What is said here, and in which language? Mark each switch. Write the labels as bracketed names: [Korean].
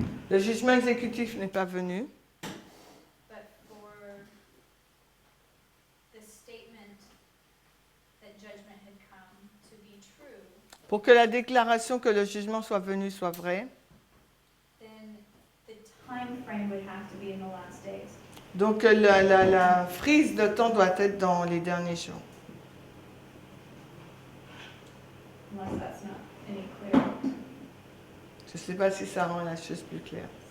[French] Le jugement exécutif n'est pas venu. [English] but for the statement that judgment had come to be true, [French] Pour que la déclaration que le jugement soit venu soit vraie. [English] then the time frame would have to be in the last days. [French] Donc la frise de temps doit être dans les derniers jours. [English] Unless that's not any clearer. [French] Je ne sais pas si ça rend la chose plus claire.